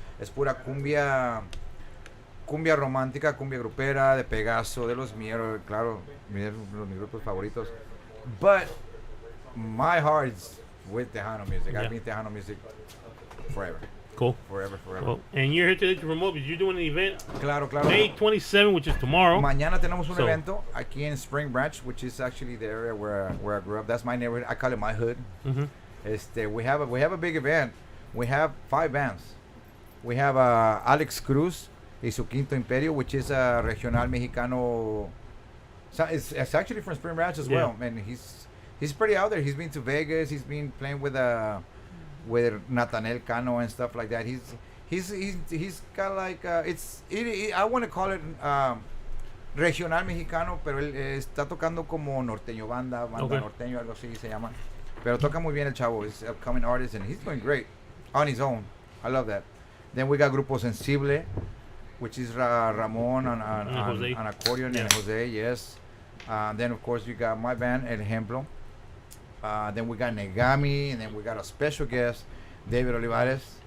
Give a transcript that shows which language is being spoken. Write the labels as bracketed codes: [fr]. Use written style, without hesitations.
[es] Es pura cumbia romántica, cumbia grupera, de Pegaso, de los Mieros, claro, mis grupos favoritos. [en] But my heart's with Tejano music. Yeah. I've been Tejano music forever. Cool. Forever. Well, and you're here today to promote because you're doing an event [es] Claro. [en] May 27, which is tomorrow. [es] Mañana tenemos un [en] So- [es] evento aquí [en] in Spring Branch, which is actually the area where I grew up. That's my neighborhood. I call it my hood. Mhm. We have a big event. We have 5 bands. We have Alex Cruz y su Quinto Imperio, which is a regional mexicano. So it's actually from Spring Branch as Yeah. well, and he's pretty out there. He's been to Vegas. He's been playing with Nathaniel Cano and stuff like that. He's got like I want to call it regional mexicano, [es] pero él está tocando como norteño, banda [en] Okay. [es] norteño, algo así se llama. Pero toca muy bien el chavo. [en] He's an upcoming artist and he's doing great on his own. I love that. Then we got Grupo Sensible, which is Ramon on Jose. on accordion, Yeah. and Jose, yes. Then of course you got my band El Ejemplo. Then we got Negami, and then we got a special guest, David Olivares.